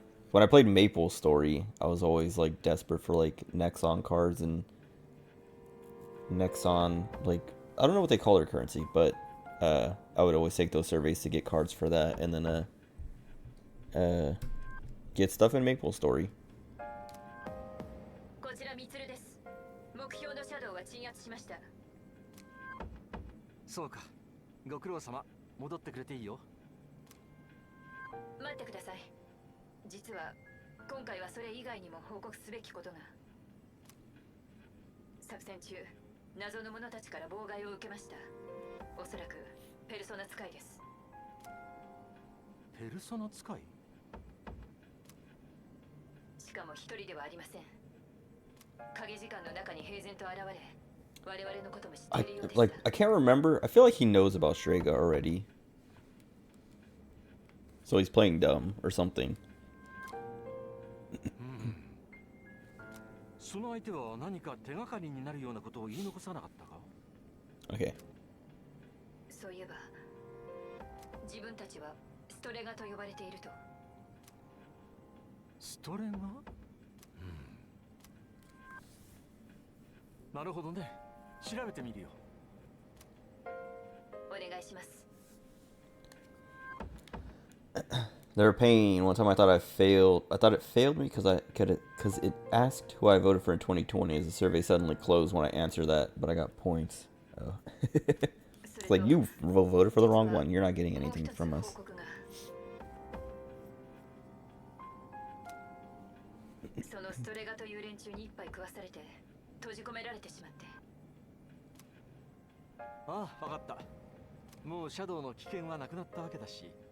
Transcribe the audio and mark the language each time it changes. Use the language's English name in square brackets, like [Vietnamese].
[English] When I played Maple Story, I was always like desperate for like Nexon cards and... Nexon, like... I don't know what they call their currency, but... I would always take those surveys to get cards for that, and then get stuff in Maple Story. [Japanese] こちらミツルです。目標のシャドウは鎮圧しました。そうか。ご苦労様。戻ってくれていいよ。待ってください。実は今回はそれ以外にも報告すべきことが。作戦中、謎の者たちから妨害を受けました。おそらくペルソナ使いです。ペルソナ使い？しかも一人ではありません。影時間の中に平然と現れ、我々のことも知っているようです。 [English] I can't remember. I feel like he knows about Strega already. So he's playing dumb or something. [Japanese] その相手は何か手がかりになるようなことを言い残さなかったか？ [English] Okay. [Japanese] そういえば、自分たちはストレガと呼ばれていると。ストレガ？なるほどね。調べてみるよ。お願いします。 [English] They're paying. One time I thought I failed. I thought it failed me because it asked who I voted for in 2020. As the survey suddenly closed when I answered that, but I got points. Oh. It's like you voted for the wrong one. You're not getting anything from us. [Japanese] そのストレガという連中に一杯食わされて閉じ込められてしまって。ああ、わかった。もうシャドウの危険はなくなったわけだし。